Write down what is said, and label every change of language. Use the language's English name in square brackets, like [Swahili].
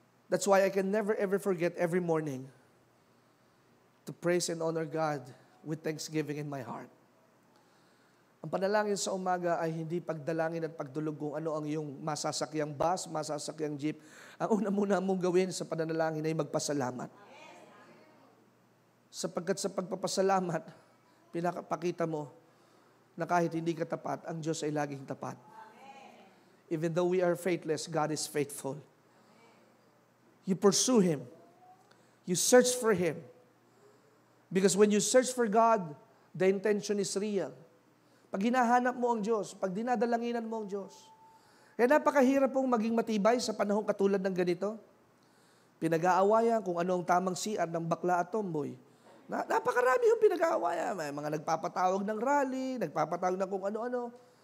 [English] That's why I can never ever forget every morning to praise and honor God with thanksgiving in my heart. [Filipino] Ang panalangin sa umaga ay hindi pagdalangin at pagdulog kung ano ang iyong masasakyang bus, masasakyang jeep. Ang una muna mong gawin sa pananalangin ay magpasalamat. Sapagkat sa pagpapasalamat, pinapakita mo na kahit hindi ka tapat, ang Diyos ay laging tapat. [English] Even though we are faithless, God is faithful. You pursue Him. You search for Him. Because when you search for God, the intention is real. [Filipino] Pag hinahanap mo ang Diyos, pag dinadalanginan mo ang Diyos, kaya napakahirap pong maging matibay sa panahong katulad ng ganito. Pinag-aawayan kung ano ang tamang CR ng bakla at tomboy. Napakarami yung pinag-aawayan. May mga nagpapatawag ng rally, nagpapatawag ng kung ano-ano.